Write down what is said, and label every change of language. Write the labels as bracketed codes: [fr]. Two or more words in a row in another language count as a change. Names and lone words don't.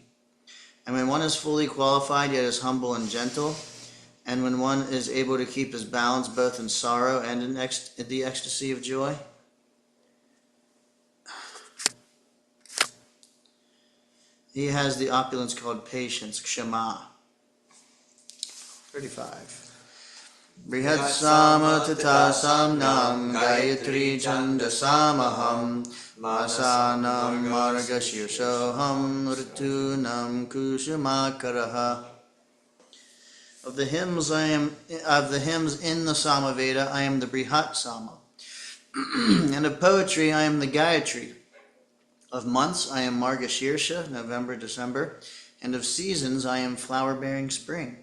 [en] And when one is fully qualified yet is humble and gentle, and when one is able to keep his balance both in sorrow and in the ecstasy of joy, he has the opulence called patience, kshama. 35. [sa] Brihatsama tata samnam gayatri chandasamaham masanam margashirsoham ritunam kushumakaraha. [en] Of the hymns in the Samaveda, I am the Brihat Sama. And of poetry, I am the Gayatri. Of months, I am Margashirsha, November, December. And of seasons, I am flower-bearing spring.